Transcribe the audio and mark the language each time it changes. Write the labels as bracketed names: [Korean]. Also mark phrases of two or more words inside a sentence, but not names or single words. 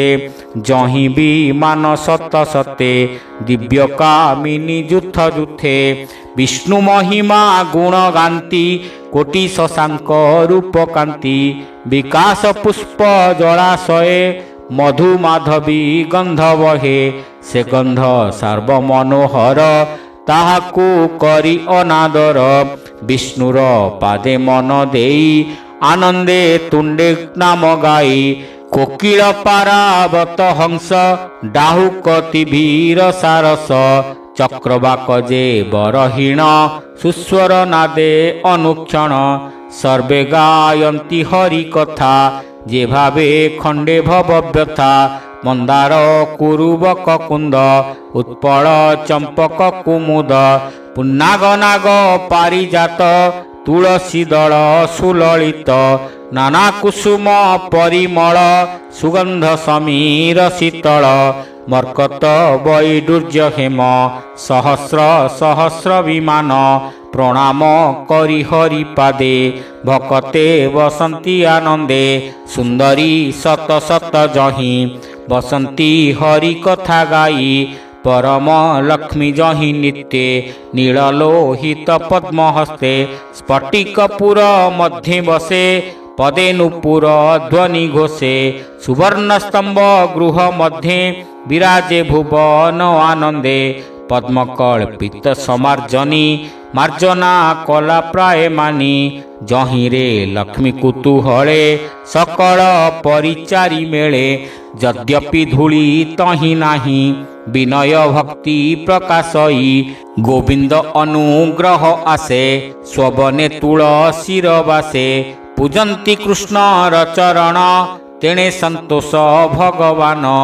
[Odia] ଜହି ଭୀ ମାନ ସତ ସତେ ଦିବ୍ୟ କାମିନୀ ଜୁଥ ଜୁଥେ ବିଷ୍ଣୁ ମହିମା ଗୁଣ ଗାନ୍ତୀ କୋଟି ଶଶାଙ୍କ ରୂପ କାନ୍ତି ବିକାଶ ପୁଷ୍ପ ଜଳାଶୟେ ମଧୁ ମାଧବୀ ଗନ୍ଧ ବହେ ସେ ଗନ୍ଧ ସର୍ବ ମନୋହର ତାହାକୁ କରି ଅନାଦର ବିଷ୍ଣୁର ପାଦେ ମନ ଦେଇ ଆନନ୍ଦେ ତୁଣ୍ଡେ ନାମ ଗାଇ କୋକିଳ ପାରାବତ ହଂସ ଡାହୁକତି ଭୀର ସାରସ ଚକ୍ରବାକ ଯେ ବରହୀଣ ସୁସ୍ୱର ନାଦେ ଅନୁକ୍ଷଣ ସର୍ବେ ଗାୟନ୍ତି ହରି କଥା ଯେ ଭାବେ ଖଣ୍ଡେ ଭବ ବ୍ୟଥା ମନ୍ଦାର କୁରୁବକ କୁନ୍ଦ ଉତ୍ପଳ ଚମ୍ପକ କୁମୁଦ ପୁନ୍ନାଗ ନାଗ ପାରିଜାତ ତୁଳସୀ ଦଳ ସୁଲଳିତ ନାନା କୁସୁମ ପରିମଳ ସୁଗନ୍ଧ ସମୀର ଶୀତଳ ମର୍କତ ବୈଡୂର୍ଯ୍ୟ ହେମ ସହସ୍ର ସହସ୍ର ବିମାନ ପ୍ରଣାମ କରି ହରି ପାଦେ ଭକତେ ବସନ୍ତୀ ଆନନ୍ଦେ ସୁନ୍ଦରୀ ଶତ ଶତ ଜହି ବସନ୍ତୀ ହରି କଥା ଗାଇ ପରମ ଲକ୍ଷ୍ମୀ ଜହି ନିତ୍ୟେ ନୀଳଲୋହିତ ପଦ୍ମହସ୍ତେ ସ୍ଫଟିକପୁର ମଧ୍ୟେ ବସେ ପଦେ ନୂପୁର ଧ୍ୱନି ଘୋଷେ ସୁବର୍ଣ୍ଣ ସ୍ତମ୍ଭ ଗୃହ ମଧ୍ୟେ ବିରାଜେ ଭୁବନ ଆନନ୍ଦେ ପଦ୍ମକଳ୍ପିତ ସମାର୍ଜନୀ ମାର୍ଜନା କଳା ପ୍ରାୟ ମାନୀ ଜହିରେ ଲକ୍ଷ୍ମୀ କୁତୂହଳେ ସକଳ ପରିଚାରୀ ମେଳେ ଯଦ୍ୟପି ଧୂଳୀ ତହି ନାହି ବିନୟ ଭକ୍ତି ପ୍ରକାଶଇ ଗୋବିନ୍ଦ ଅନୁଗ୍ରହ ଆଶେ ସ୍ୱବନେ ତୁଳସୀର ବାସେ ପୂଜନ୍ତି କୃଷ୍ଣର ଚରଣ ତେଣେ ସନ୍ତୋଷ ଭଗବାନ